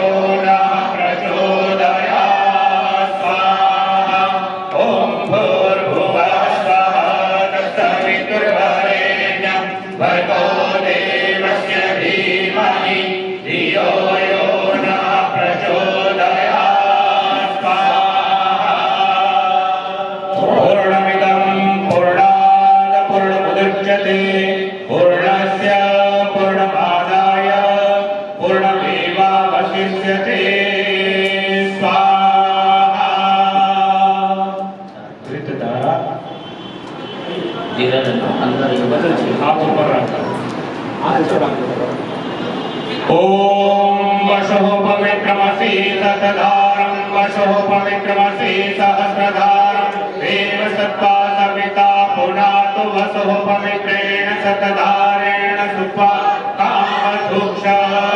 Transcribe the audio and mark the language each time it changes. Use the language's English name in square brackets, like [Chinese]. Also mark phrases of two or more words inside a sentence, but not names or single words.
[Sanskrit] नः प्रचोदयात् स्वाहा ॐ भूर्भुवः स्वः तत्सवितुर्वरेण्यं भर्गो देवस्य धीमहि धियो यो नः प्रचोदयात् स्वाहा पूर्णमिदं पूर्णात् पूर्णमुदच्यते पूर्णस्य पूर्णमादाय पूर्णमेवावशिष्यते स्वाहा [Gujarati] ધૃત ધારા ધીરજનો અંદર એ બધું છે. હાથ ઉપર રાખો. [Sanskrit] ॐ वशो पवित्रमसि सतधारं वशो पवित्रमसि सहस्रधारं देव सत्त्वा सविता पुनातु वसो पवित्रेण शतधारेण सुत्वा कामधुक्षः